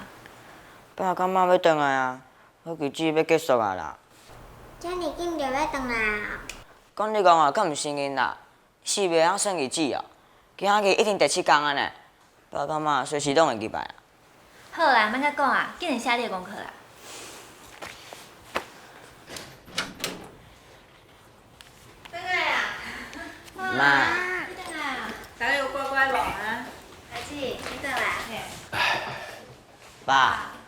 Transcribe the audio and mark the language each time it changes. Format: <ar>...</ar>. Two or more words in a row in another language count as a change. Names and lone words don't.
<nan>爸甲妈要转来啊，好日子要结束啊啦。遮尔紧就要转来啊？讲你讲啊，敢毋是因啦，4月啊算日子哦，今仔日一定第7天啊呢。爸甲妈随时拢会入来啊。好啦，莫甲讲啊，紧点写你的功课啦。转来啊！妈。你转来啊！大家有乖乖无啊？阿姊，你转来。爸。</nan>